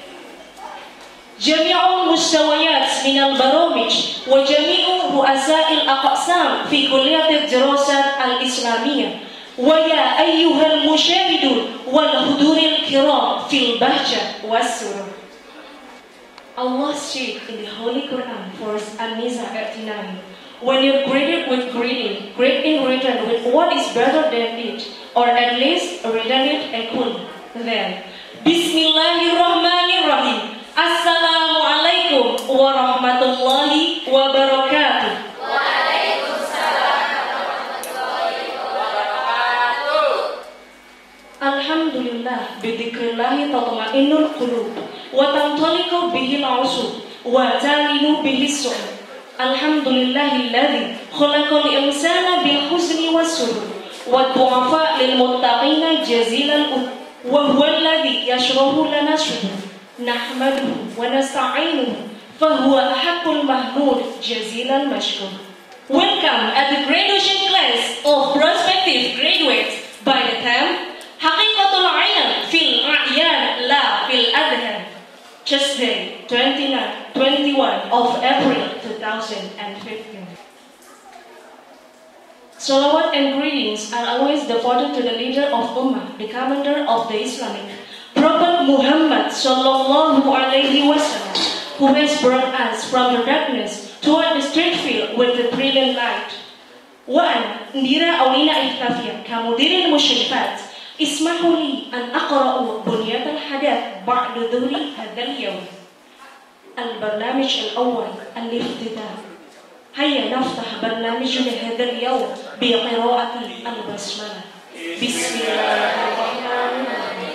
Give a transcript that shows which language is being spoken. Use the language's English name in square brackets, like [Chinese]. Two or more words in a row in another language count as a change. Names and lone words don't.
[Arabic] جميع المستويات من البرامج وجميع رؤساء الأقسام في كلية الدراسات الإسلامية ويا أيها المشاهدون والحضور الكرام في البهجة والسرور. [English] Allah said in the Holy Quran, verse An-Nisa 39, when you're greeted with greeting, greet in return with what is better than it, or at least return it equally. Then, [Arabic] بسم الله الرحمن الرحيم. السلام عليكم ورحمة الله وبركاته. وعليكم السلام ورحمة الله وبركاته. الحمد لله، بذكر الله تطمئن القلوب وتنطلق به الأعصاب وتلين به الصعود. الحمد لله الذي خلق الإنسان بالحسن والسرور وضاعف للمتقين جزيلا وهو الذي يشرح لنا الصدور. نحمده ونستعينه فهو أحق المحمود جزيلا مشكور. [English] Welcome at the graduation class of prospective graduates by the theme Haqiqatul Ilm fil A'yan la fil Adhan. Tuesday, 21 of April 2015. Salawat and greetings are always devoted to the leader of Ummah, the commander of the Islamic Prophet Muhammad [Arabic] صلى الله عليه وسلم, [English] who has brought us from the darkness toward the straight field with the brilliant light. [Arabic] Wa ana Indira Aulina Ihtafiyah kamudirin musyrifat اسمحوا لي أن أقرأ بنية الحدث بعد ظهر هذا اليوم. البرنامج الأول الافتتاح. هيا نفتح برنامجنا هذا اليوم بقراءة البسملة. بسم الله الرحمن الرحيم.